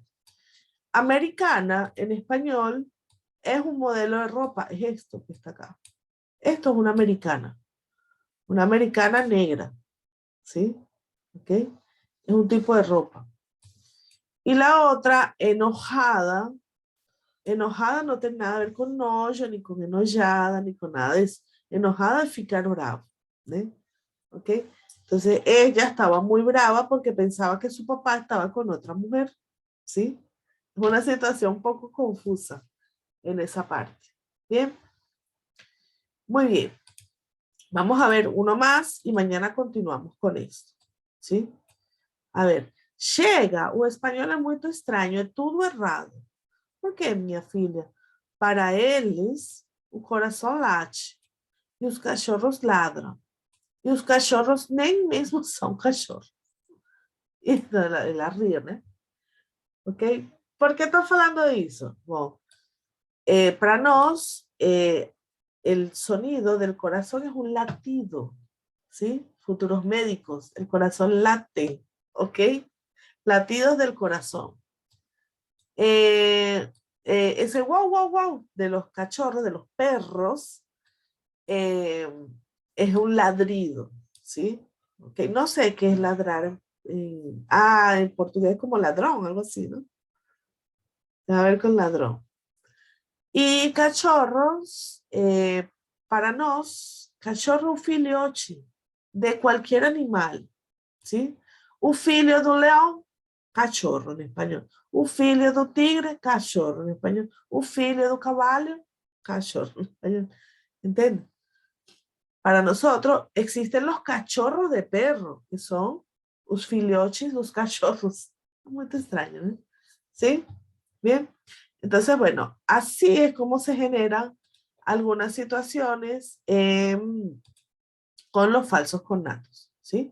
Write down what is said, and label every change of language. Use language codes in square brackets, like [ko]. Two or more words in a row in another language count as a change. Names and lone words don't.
[es] Americana en español es un modelo de ropa, es esto que está acá. Esto es una americana negra, ¿sí? ¿Ok? Es un tipo de ropa. Y la otra, [pt] enojada, enojada no tem nada a ver com nojo, nem com enojada, nem com nada disso. Enojada é ficar bravo, né? [es] ¿Ok? Entonces ella estaba muy brava porque pensaba que su papá estaba con otra mujer, ¿sí? Es una situación un poco confusa en esa parte. ¿Bien? Muy bien. Vamos a ver uno más y mañana continuamos con esto, ¿sí? [pt] A ver, chega, o espanhol é muito estranho, é tudo errado. Por quê, minha filha? Para eles, o coração late e os cachorros ladram. E os cachorros nem mesmo são cachorros. E ela ri, né? Ok? Por que estou falando isso? Bom, para nós, [es] el sonido del corazón es un latido, ¿sí? Futuros médicos, el corazón late, ¿ok? Latidos del corazón. Ese wow, wow, wow de los cachorros, de los perros, es un ladrido, ¿sí? Okay. No sé qué es ladrar. En portugués como ladrón, algo así, ¿no? A ver con ladrón. [pt] Y cachorros, para nós, cachorro é um filhote de qualquer animal, ¿sí? O filho do leão, cachorro em espanhol. O filho do tigre, cachorro em espanhol. O filho do cavalo, cachorro [es] en español. ¿Entienden? Para nosotros existen los cachorros de perro, que son los [pt] filhotes dos cachorros. [es] Muy extraño, ¿no? ¿Sí? Bien. Entonces, bueno, así es como se generan algunas situaciones con los falsos connatos, ¿sí?